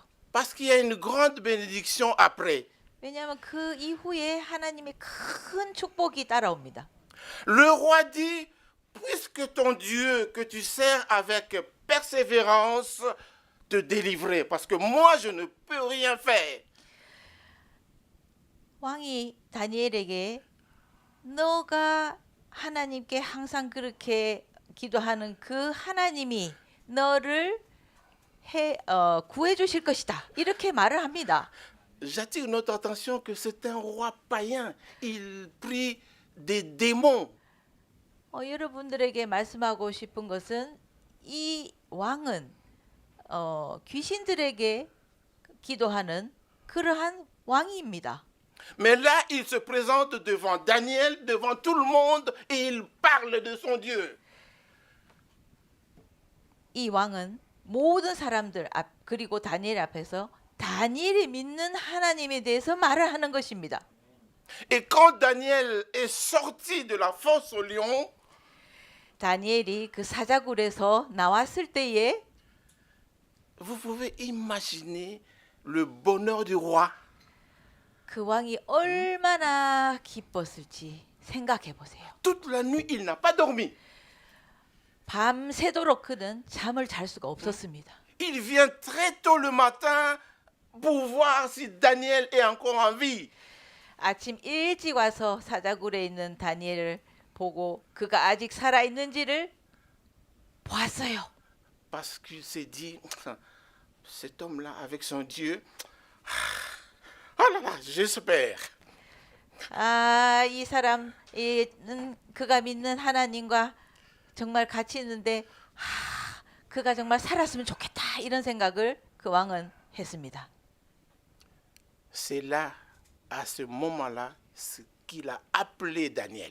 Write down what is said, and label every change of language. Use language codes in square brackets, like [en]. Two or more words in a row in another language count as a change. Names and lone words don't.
[fr] Parce qu'il y a une grande bénédiction après. [ko] 왜냐하면 그 이후에 하나님의 큰 축복이 따라옵니다. [fr] Le roi dit, puisque ton Dieu que tu sers avec persévérance te délivrer, parce que moi je ne peux rien faire. [ko] 왕이 다니엘에게 너가 하나님께 항상 그렇게 기도하는 그 하나님이 너를 구해 주실 것이다. 이렇게 말을 합니다. [fr] J'attire notre attention que c'est un roi païen. Il prie des démons. [ko] 여러분들에게 말씀하고 싶은 것은 이 왕은 귀신들에게 기도하는 그러한 왕입니다. [fr] Mais là, il se présente devant Daniel, devant tout le monde, et il parle de son Dieu. [ko] 이 왕은 모든 사람들 앞 그리고 다니엘 앞에서 다니엘이 믿는 하나님에 대해서 말을 하는 것입니다. [fr] Et quand Daniel est sorti de la fosse au lion, [ko] 다니엘이 그 사자굴에서 나왔을 때에 [fr] vous pouvez imaginer le bonheur du roi. [ko] 그 왕이 얼마나 기뻤을지 생각해 보세요. [fr] Toute la nuit, il n'a pas dormi. [ko] 밤새도록 그는 잠을 잘 수가 없었습니다. [fr] Il vient très tôt le matin pour voir si Daniel est encore en vie. [ko] 아침 일찍 와서 사자굴에 있는 다니엘을 보고 그가 아직 살아 있는지를 보았어요. [fr] Parce qu'il s'est dit, cet homme-là avec son Dieu, oh là là, j'espère. [ko] 이 사람 그가 믿는 하나님과 정말 같이 있는데 그가 정말 살았으면 좋겠다 이런 생각을 그 왕은 했습니다. [fr] C'est là, à ce moment-là, ce qu'il a appelé Daniel.